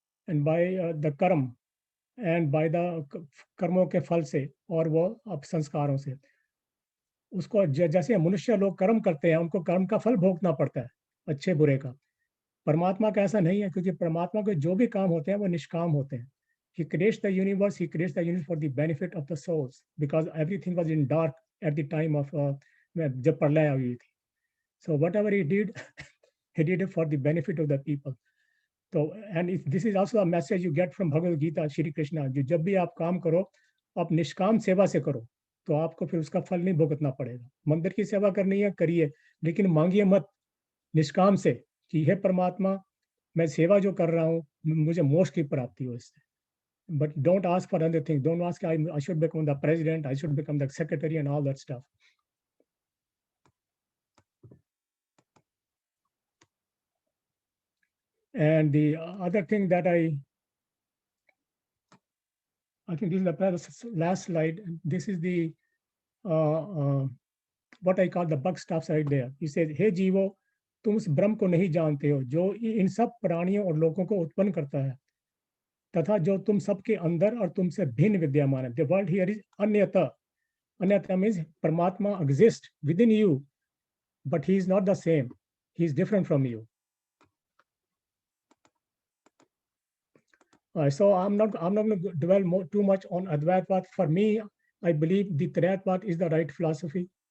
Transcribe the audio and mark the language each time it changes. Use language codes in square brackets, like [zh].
[en] and by the [hi] कर्म and by the कर्मों के फल से और वो अब संस्कारों से उसको जैसे मनुष्य लोग कर्म करते हैं उनको कर्म का फल भोगना पड़ता है अच्छे बुरे का। परमात्मा का ऐसा नहीं है क्योंकि परमात्मा के जो भी काम होते हैं वो निष्काम होते हैं। [en] He creates the universe. He creates the universe for the benefit of the souls because everything was in dark at the time of [hi] जब प्रलय हुई थी. [en] So whatever he did, he did it for the benefit of the people. So and this is also a message you get from Bhagavad Gita, Shri Krishna. [hi] जो जब भी आप काम करो, आप निष्काम सेवा से करो, तो आपको फिर उसका फल नहीं भुगतना पड़ेगा। मंदिर की सेवा करनी है करिए, लेकिन मांगिए मत निष्काम से कि हे परमात्मा मैं सेवा जो कर रहा हूँ मुझे मोक्ष की प्राप्ति हो इससे। [en] But don't ask for other things. Don't ask I should become the president, I should become the secretary and all that stuff. And the other thing that I think this is the last slide. This is the what I call the buck stops right there. He says, "Hey [hi] जीवो, तुम उस ब्रह्म को नहीं जानते हो जो इन सब प्राणियों और लोगों को उत्पन्न करता है तथा जो तुम सबके अंदर और तुमसे भिन्न विद्यमान है." [en] The word here is [hi] अन्यथा. [en] Anyatma means Paramatma exists within you, but he is not the same. He is different from you. So I'm not going to dwell too much on Advaitavad. For me, I believe the Trayatvad is the right philosophy.